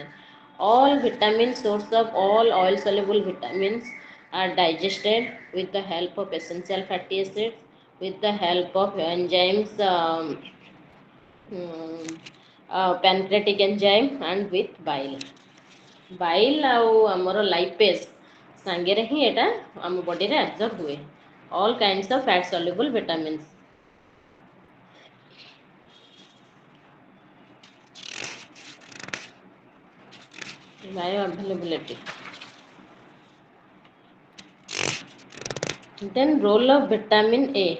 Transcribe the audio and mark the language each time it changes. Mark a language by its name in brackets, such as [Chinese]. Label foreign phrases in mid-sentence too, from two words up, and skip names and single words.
[English] All vitamin source of all oil soluble vitamins are digested with the help of essential fatty acids, with the help of enzymes, pancreatic enzyme, and with bile. [Odia] Bile ଆଉ ଆମର lipase ସାଙ୍ଗରେ ହିଁ ଏଟା ଆମ ବଡିରେ absorb ହୁଏ. [English] All kinds of fat soluble vitamins. Bioavailability. Then role of vitamin A.